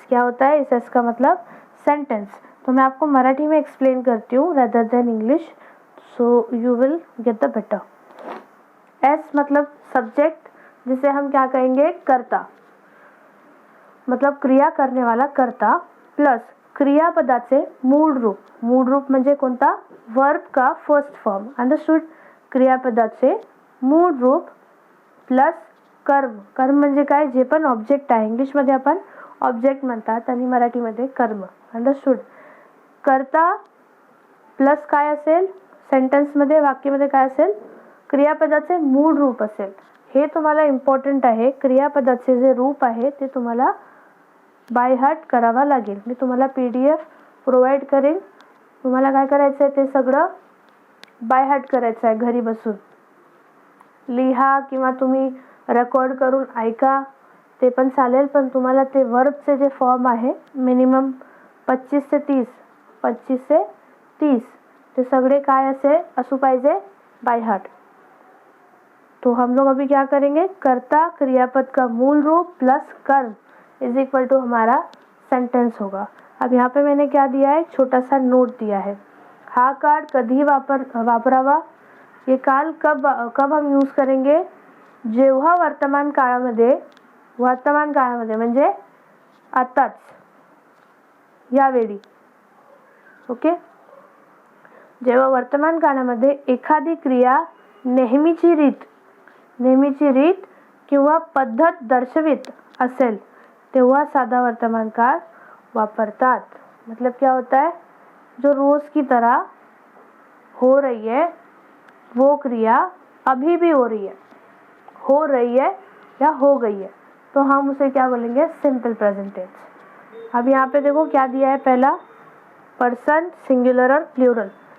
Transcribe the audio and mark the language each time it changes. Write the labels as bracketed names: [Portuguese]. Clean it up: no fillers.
[Hindi] क्या होता है इस एस का मतलब सेंटेंस। तो मैं आपको मराठी में एक्सप्लेन करती हूँ rather than English, [English] So you will get the better. [Hindi] S मतलब सब्जेक्ट, जिसे हम क्या कहेंगे कर्ता, मतलब क्रिया करने वाला कर्ता, प्लस [Marathi] क्रियापदाचे मूळ रूप। मूळ रूप म्हणजे कोणता, वर्ब का फर्स्ट फॉर्म, अंडरस्टूड। क्रियापदाचे मूळ रूप प्लस कर्म। कर्म म्हणजे काय, जे पण ऑब्जेक्ट आहे, इंग्लिशमध्ये आपण ऑब्जेक्ट म्हणतात आणि मराठीमध्ये कर्म, अंडरस्टूड। कर्ता प्लस काय असेल सेंटेन्समध्ये, वाक्यामध्ये काय असेल, क्रियापदाचे मूळ रूप असेल। हे तुम्हाला इम्पॉर्टंट आहे, क्रियापदाचे जे रूप आहे ते तुम्हाला बाय हार्ट करावा लागेल। मी तुम्हाला PDF प्रोव्हाइड करेन, तुम्हाला काय करायचं आहे ते सगळं बाय हार्ट करायचं आहे, घरी बसून लिहा किंवा तुम्ही रेकॉर्ड करून ऐका ते पण चालेल, पण तुम्हाला ते वर्बचे जे फॉर्म आहे मिनिमम 25 से 30 ते सगळे काय असे असू पाहिजे बाय हार्ट। [Hindi] तो हम लोग अभी क्या करेंगे, कर्ता क्रियापद का मूल रूप प्लस कर्म इज इक्वल टू हमारा सेंटेंस होगा। अब यहाँ पे मैंने क्या दिया है, छोटा सा नोट दिया है। [Marathi] हा काळ कधी वापरावा, [Hindi] ये काल कब हम यूज करेंगे, [Marathi] जेव्हा वर्तमान काळामध्ये म्हणजे आताच, यावेळी, ओके। जेव्हा वर्तमान काळामध्ये एखादी क्रिया नेहमीची रीत किंवा पद्धत दर्शवित असेल तेव्हा साधा वर्तमान काळ वापरतात। [Hindi] मतलब क्या होता है, जो रोज की तरह हो रही है वो क्रिया अभी भी हो रही है या हो गई है, तो हम उसे क्या बोलेंगे, सिंपल प्रेजेंट टेंस। अब यहाँ पे देखो क्या दिया है, पहला पर्सन, सिंगुलर और प्लूरल।